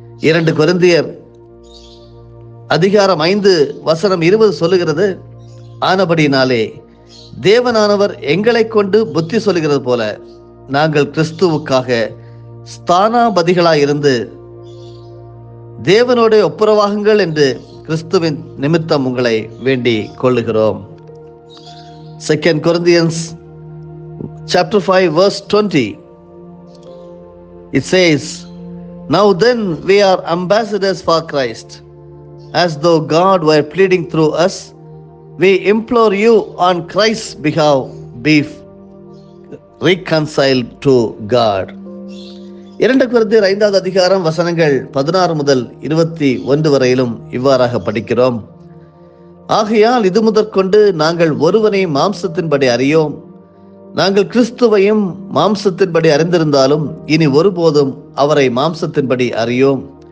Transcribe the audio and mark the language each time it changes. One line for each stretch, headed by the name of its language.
Tamil: 2 கொரிந்தியர் அதிகாரம் 5:20 சொல்லுகிறது, ஆனபடினாலே தேவனானவர் எங்களை கொண்டு புத்தி சொல்லுகிறது போல நாங்கள் கிறிஸ்துவுக்காக ஸ்தானாபதிகளாய் இருந்து தேவனோட ஒப்புரவாகுங்கள் என்று கிறிஸ்துவின் நிமித்தம் உங்களை வேண்டிக் கொள்ளுகிறோம்.
English: 2 Corinthians chapter 5 verse 20, it says, now then we are ambassadors for Christ, as though God were pleading through us. We implore you on Christ's behalf, be reconciled to God.
Tamil: 2 கொரிந்தியர் 5வது அதிகாரம் வசனங்கள் 16 முதல் 21 வரையிலும் இவ்வாறாக படிக்கிறோம். ஆகையால் இது முதற்கொண்டு நாங்கள் ஒருவனை மாம்சத்தின்படி அறியோம். நாங்கள் கிறிஸ்துவையும் மாம்சத்தின்படி அறிந்திருந்தாலும் இனி ஒருபோதும் அவரை மாம்சத்தின்படி அறியோம்.